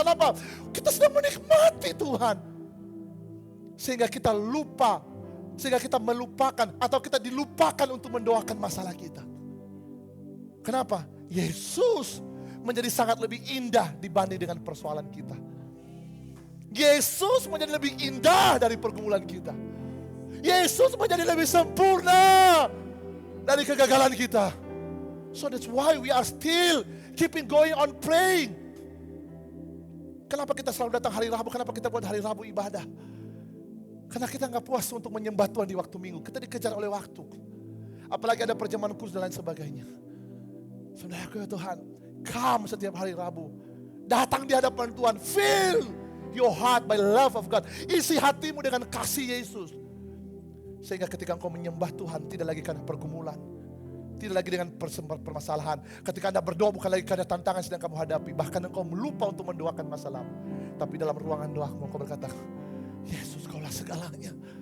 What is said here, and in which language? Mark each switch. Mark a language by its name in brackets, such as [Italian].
[Indonesian] Kenapa? Kita sedang menikmati Tuhan. Sehingga kita lupa, sehingga kita melupakan atau kita dilupakan untuk mendoakan masalah kita. Kenapa? Yesus menjadi sangat lebih indah dibanding dengan persoalan kita. Yesus menjadi lebih indah dari pergumulan kita. Yesus menjadi lebih sempurna dari kegagalan kita. [English] So that's why we are still keeping going on praying. [Indonesian] Kenapa kita selalu datang hari Rabu? Kenapa kita buat hari Rabu ibadah? Karena kita gak puas untuk menyembah Tuhan di waktu minggu. Kita dikejar oleh waktu. Apalagi ada perjamuan khusus dan lain sebagainya. Saudaraku ya Tuhan, come setiap hari Rabu. Datang di hadapan Tuhan. [English] Fill your heart by love of God. [Indonesian] Isi hatimu dengan kasih Yesus. Sehingga ketika engkau menyembah Tuhan, tidak lagi karena pergumulan. Tidak lagi dengan permasalahan. Ketika Anda berdoa bukan lagi karena tantangan sedang kamu hadapi. Bahkan engkau melupa untuk mendoakan masalahmu. Tapi dalam ruangan doamu engkau berkata, Yesus, kaulah segalanya.